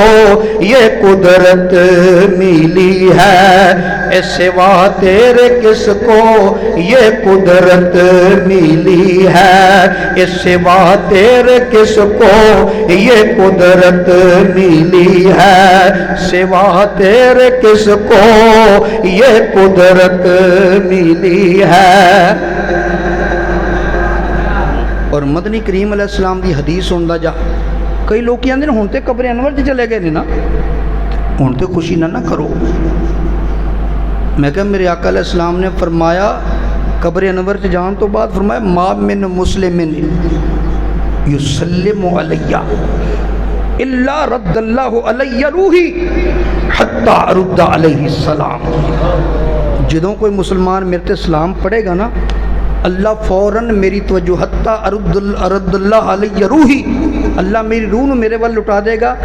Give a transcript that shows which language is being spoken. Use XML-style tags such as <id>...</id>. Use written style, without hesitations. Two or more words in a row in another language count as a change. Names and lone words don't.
<ur>یہ قدرت ملی ہے، اے سوا تیرے کس کو یہ قدرت ملی ہے، اے سوا تیرے کس کو یہ قدرت ملی ہے، سوا تیرے کس کو یہ قدرت ملی ہے۔</ur> <pa>اور مدنی کریم</pa> <ar>علیہ السلام</ar> <pa>دی حدیث سندا جا، کئی لوگ کہندے نے ہن تے قبر انور تے چلے گئے نے نا، ہن تے خوشی نہ کرو۔ میں کہ میرے آقا</pa> <ar>علیہ السلام</ar> <pa>نے فرمایا قبر انور تے جان تو بعد فرمایا</pa> <ar>ما من مسلم یسلم علی الا رد اللہ علی روحی حتی ارد علیہ السلام،</ar> <pa>جدوں کوئی مسلمان میرے تے سلام پڑھے گا نا اللہ فوراً میری توجہ</pa> <ar>حتی ارد اللہ علیہ روحی،</ar> <pa>اللہ میری روح نو میرے وال لٹا دے گا۔</pa>